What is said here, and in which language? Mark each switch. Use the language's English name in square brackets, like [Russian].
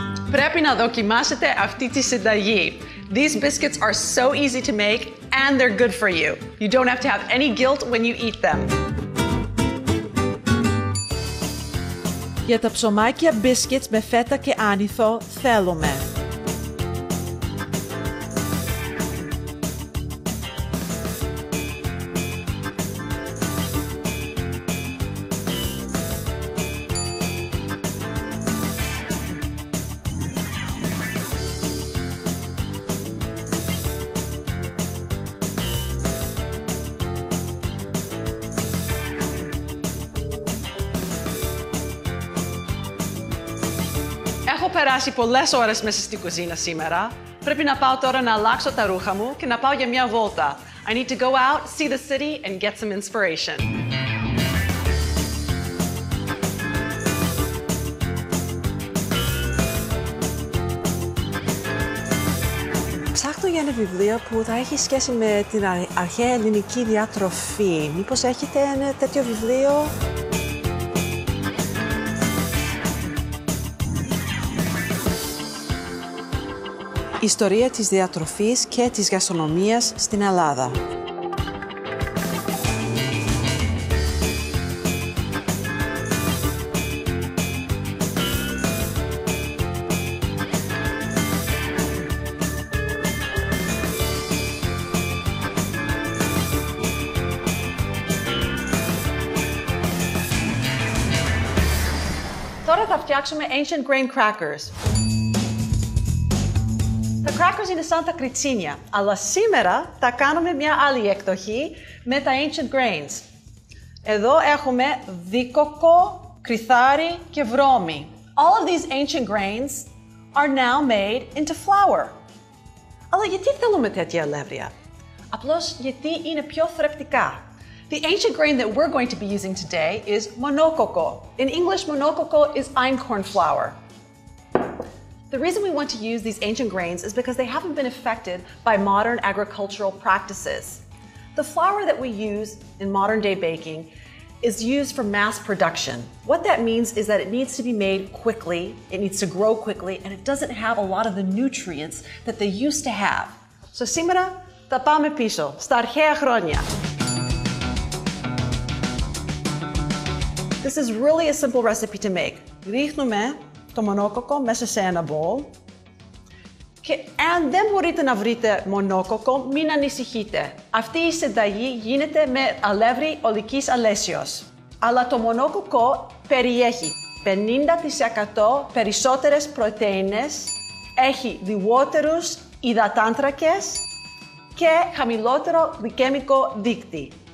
[Greek] Πρέπει να δοκιμάσετε αυτή τη συνταγή. [English] These biscuits are so easy to make and they're good for you. You don't have to have any guilt when you eat them. [Greek] Για τα ψωμάκια biscuits με φέτα και άνηθο θέλουμε Έχω περάσει πολλές ώρες μέσα στην κουζίνα σήμερα. Πρέπει να πάω τώρα να αλλάξω τα ρούχα μου και να πάω για μια βόλτα. [English] I need to go out, see the city and get some inspiration. [Greek] Ψάχνω για ένα βιβλίο που θα έχει σχέση με την αρχαία ελληνική διατροφή. Μήπως έχετε ένα τέτοιο βιβλίο? Ιστορία της διατροφής και της γαστρονομίας στην Ελλάδα. Τώρα θα φτιάξουμε ancient grain crackers. Τα crackers είναι σαν τα κριτσίνια, αλλά σήμερα θα κάνουμε μια άλλη εκδοχή με τα ancient grains. Εδώ έχουμε δίκοκο, κρυθάρι και βρώμη. [English] All of these ancient grains are now made into flour. [Greek] Αλλά γιατί θέλουμε τέτοια αλεύρια? Απλώς γιατί είναι πιο θρεπτικά. [English] The ancient grain that we're going to be using today is monokoko. In English, monokoko is einkorn flour. The reason we want to use these ancient grains is because they haven't been affected by modern agricultural practices. The flour that we use in modern day baking is used for mass production. What that means is that it needs to be made quickly, it needs to grow quickly, and it doesn't have a lot of the nutrients that they used to have. [Greek] So σήμερα θα πάμε πίσω, στα αρχαία χρόνια. [English] This is really a simple recipe to make. [Greek] Ρίχνουμε το μονόκοκο μέσα σε ένα bowl. Και αν δεν μπορείτε να βρείτε μονόκοκο, μην ανησυχείτε. Αυτή η συνταγή γίνεται με αλεύρι ολικής αλέσεως. Αλλά το μονόκοκο περιέχει 50% περισσότερες πρωτεΐνες, έχει λιγότερους υδατάνθρακες και χαμηλότερο γλυκαιμικό δείκτη.